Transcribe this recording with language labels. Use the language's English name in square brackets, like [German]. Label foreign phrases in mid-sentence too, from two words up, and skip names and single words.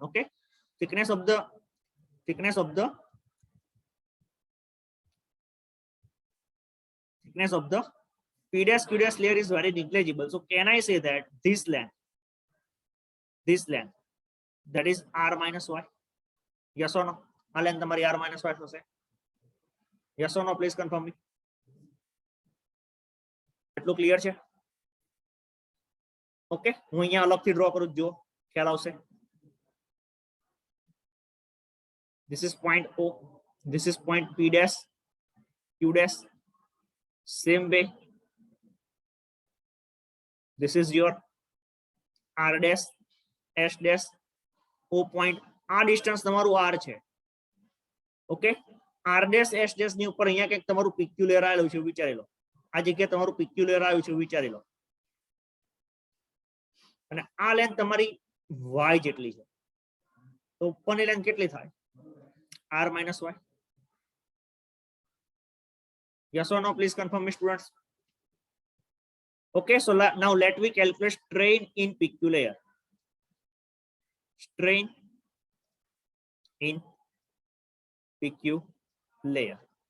[English] Okay, thickness of the P dash Q dash layer is very negligible. So can I say that this length, that is R minus Y? Yes or no? [Gujarati] આ length તમારી [English] R minus Y [Gujarati] થશે. [English] Yes or no? Please confirm me. [Gujarati] એટલું ક્લિયર છે? ઓકે, હું અહીંયા અલગથી ડ્રો કરું, જો ખ્યાલ આવશે. [English] This is point O, this is point P dash Q dash. Same way, this is your R dash S dash O point. [Gujarati] આ ડિસ્ટન્સ તમારું R છે. ઓકે, [English] R dash S dash [Gujarati] ની ઉપર અહીંયા કંઈક તમારું PQ લેયર આવેલું છે, વિચારી લો. આ જગ્યાએ તમારું PQ લેયર આવ્યું છે, વિચારી લો. અને આ લેન્થ તમારી Y જેટલી છે, તો ઉપરની લેન્થ કેટલી થાય? [English] R minus Y. Yes or no? Please confirm me, students. Okay, so now let me calculate strain in PQ layer. Strain in PQ layer.